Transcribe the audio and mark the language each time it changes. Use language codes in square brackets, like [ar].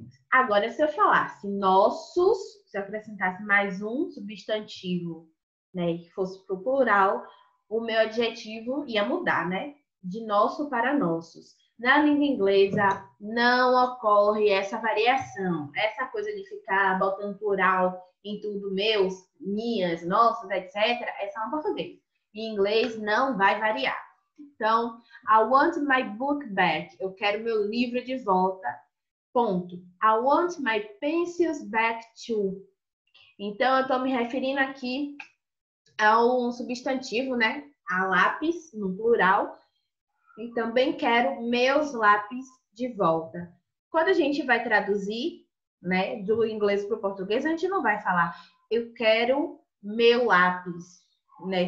[pt] Agora, se eu falasse nossos, se eu acrescentasse mais um substantivo, né, que fosse pro plural, o meu adjetivo ia mudar, né? De nosso para nossos. Na língua inglesa não ocorre essa variação, essa coisa de ficar botando plural em tudo, meus, minhas, nossos, etc. É só no português. Em inglês não vai variar. [en] Então, I want my book back. [pt] Eu quero meu livro de volta. Ponto. [en] I want my pencils back too. [pt] Então, eu estou me referindo aqui a um substantivo, né? A lápis, no plural. E também quero meus lápis de volta. Quando a gente vai traduzir, né, do inglês para o português, a gente não vai falar eu quero meu lápis, né?